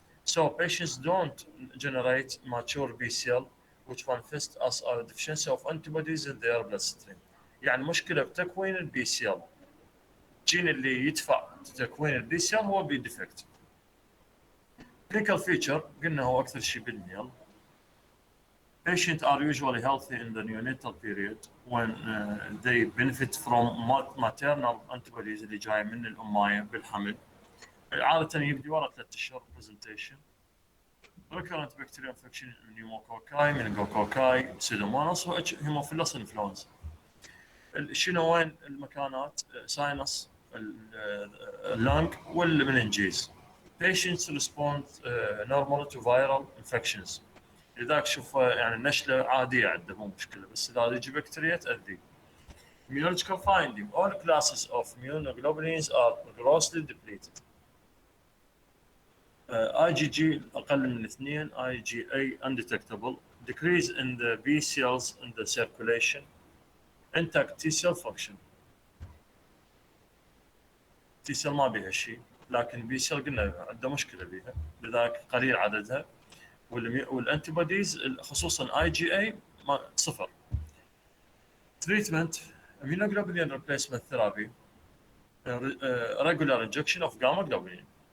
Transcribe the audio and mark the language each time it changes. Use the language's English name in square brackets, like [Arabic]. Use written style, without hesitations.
[English] So patients don't generate mature B cell which manifest as a deficiency of antibodies in their bloodstream. [Arabic] يعني مشكلة بتكوين البي سيل. الجين اللي يدفع تكوين البي سيل هو بي ديفكت. [English] clinical feature [Arabic] قلنا هو أكثر شيء بالميل. [English] Patients are usually healthy in the neonatal period when they benefit from maternal antibodies [Arabic] اللي جاية من الأماية بالحمل. عادة يبدي ورا 3 أشهر presentation. [English] recurrent bacterial infection pneumococci, meningococci, pseudomonas وهيموفيلوس influenza. [Arabic] شنو وين المكانات؟ ساينس، اللنج والمننجيز. [English] patients respond normally to viral infections. [Arabic] لذلك شوف يعني النشله عاديه عنده مو مشكله، بس اذا يجي بكتيريا تاذي. [English] immunological finding. all classes of immunoglobulins are grossly depleted. IgG [Arabic] اقل من [English] 2. IgA undetectable. decrease in the B cells in the circulation. intact T cell function. T cell [Arabic] ما بيها شيء. لكن بي سيل قلنا عنده مشكله بها، لذلك قليل عددها. والانتي بوديز خصوصا اي جي اي صفر. [English] Treatment immunoglobulin replacement therapy regular injection of gamma globulin.